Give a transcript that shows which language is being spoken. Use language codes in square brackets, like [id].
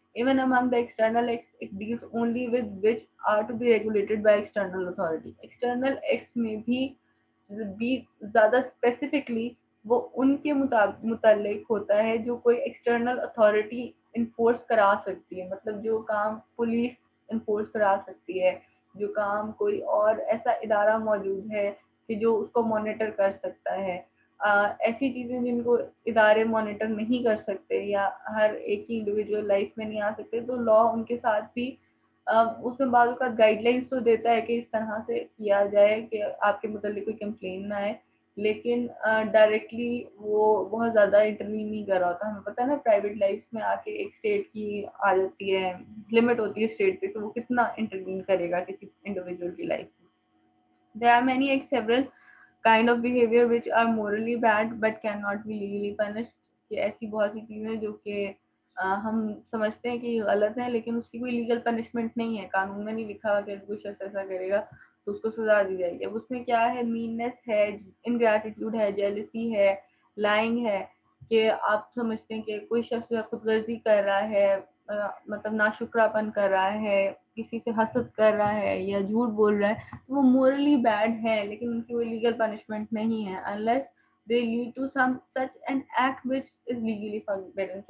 [en] Even among the external acts, it deals only with which are to be regulated by external authority. [ur] External acts میں بھی زیادہ specifically وہ ان کے متعلق ہوتا ہے جو کوئی ایکسٹرنل اتھارٹی انفورس کرا سکتی ہے. مطلب جو کام پولیس انفورس کرا سکتی ہے, جو کام کوئی اور ایسا ادارہ موجود ہے کہ جو اس کو مانیٹر کر سکتا ہے. ایسی چیزیں جن کو ادارے مانیٹر نہیں کر سکتے یا ہر ایک کی انڈیویجول لائف میں نہیں آ سکتے تو لا ان کے ساتھ بھی اس میں بعض اوقات گائیڈ لائنس تو دیتا ہے کہ اس طرح سے کیا جائے کہ آپ کے متعلق کوئی کمپلین نہ آئے, لیکن ڈائریکٹلی وہ بہت زیادہ انٹروین نہیں کر رہا ہوتا. ہمیں پتہ ہے نا پرائیویٹ لائف میں آ کے ایک اسٹیٹ کی آ جاتی ہے, لمٹ ہوتی ہے اسٹیٹ پہ, تو وہ کتنا انٹروین کرے گا کسی انڈیویجول کی لائف میں. [en] There are many several kind of behavior which are morally bad but cannot be legally punished. [ur] کہ ایسی بہت سی چیزیں جو کہ ہم سمجھتے ہیں کہ یہ غلط ہیں لیکن اس کی کوئی لیگل پنشمنٹ نہیں ہے, قانون میں نہیں لکھا ہوا کہ کوئی شخص ایسا کرے گا تو اس کو سزا دی جائے گی. اب اس میں کیا ہے, میننس ہے, انگریٹیٹیوڈ ہے, جیلسی ہے, لائنگ ہے کہ آپ سمجھتے ہیں کہ کوئی شخص جو خود غرضی کر رہا ہے, مطلب ناشکراپن کر رہا ہے, کسی سے حسد کر رہا ہے یا جھوٹ بول رہا ہے تو وہ مورلی بیڈ ہے لیکن ان کی کوئی لیگل پنشمنٹ نہیں ہے [en] unless they lead to some such an act which is legally forbidden.